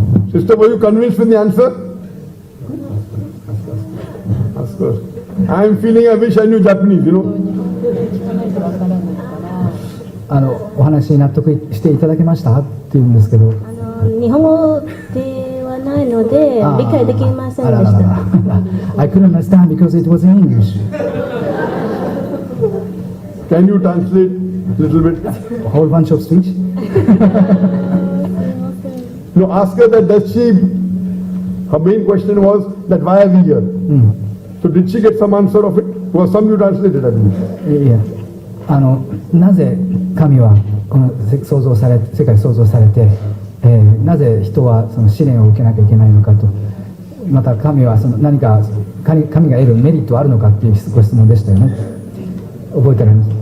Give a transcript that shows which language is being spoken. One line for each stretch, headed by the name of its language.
English: Sister, were you convinced with the answer? Ask her. I am feeling I wish I knew Japanese, you know.
Japanese: お話に納得していただけましたって言うんですけど、日本語ではないので理解できませんでした。
English: I couldn't understand because it was in English. Can you translate a little bit? A whole bunch of speech. No, ask her that does she, her main question was that why are we here? So did she get some answer of it? Was some you translated, I believe.
Japanese: いや、なぜ神はこの世界を創造されて、なぜ人はその試練を受けなきゃいけないのかと、また神はその何か神が得るメリットはあるのかっていうご質問でしたよね。覚えておられます。